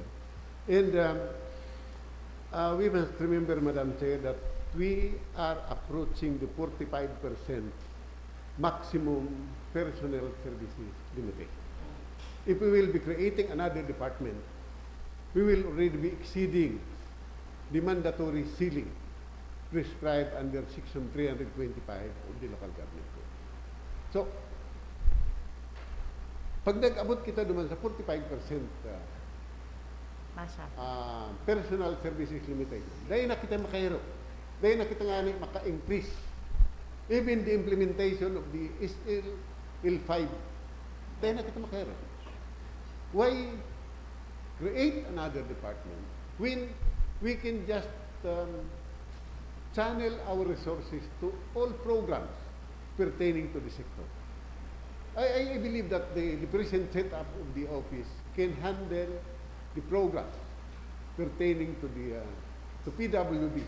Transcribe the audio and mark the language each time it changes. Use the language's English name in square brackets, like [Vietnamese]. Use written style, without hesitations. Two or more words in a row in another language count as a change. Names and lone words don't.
[English] And we must remember, Madam Chair, that we are approaching the 45% maximum personnel services limitation. If we will be creating another department, we will already be exceeding the mandatory ceiling prescribed under Section 325 of the Local Government Code. So, [Hiligaynon] pag nag-abot kita naman sa 45% [English] personal services limitation, [Hiligaynon] dahil na kita makahiro, dahil na kita nga maka-increase. [English] Even the implementation of the SL5, [Hiligaynon] dahil na kita makahiro. [English] Why create another department when we can just channel our resources to all programs pertaining to the sector? I believe that the present setup of the office can handle the programs pertaining to the to PWDs.